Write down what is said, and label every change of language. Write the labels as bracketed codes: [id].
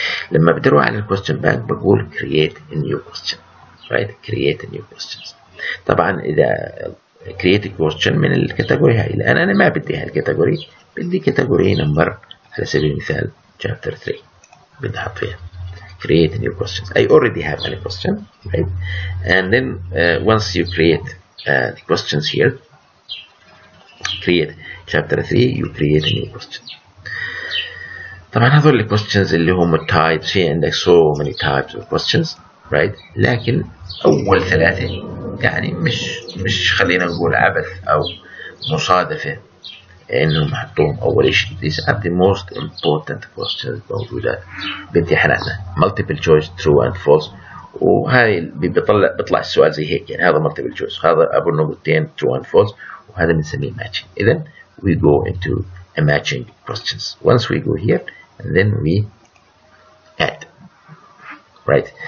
[ar] لما بتروح على الكويستشن بانك بقول [en] create a new question. right, create a new questions. [ar] طبعا اذا create a question من الكاتيجوري هاي، الان انا ما بدي هالكاتيجوري، بدي كاتيجوري نمبر على سبيل المثال chapter 3 بدي احط فيها [en] create a new questions. I already have any question, right? And then once you create the questions here, create chapter 3, you create a new question. [ar] طبعا هذول ال questions اللي هم types، في عندك [en] so many types of questions، [ar] right؟ لكن أول ثلاثة يعني مش خلينا نقول عبث أو مصادفة إنهم حطوهم أول شيء. [en] These are the most important questions [ar] موجودة بامتحاناتنا. multiple choice true and false، وهاي بيطلع السؤال زي هيك، يعني هذا multiple choice، هذا أبو نقطتين true and false، وهذا بنسميه matching. إذا [en] we go into a matching questions. Once we go here and then we add, right?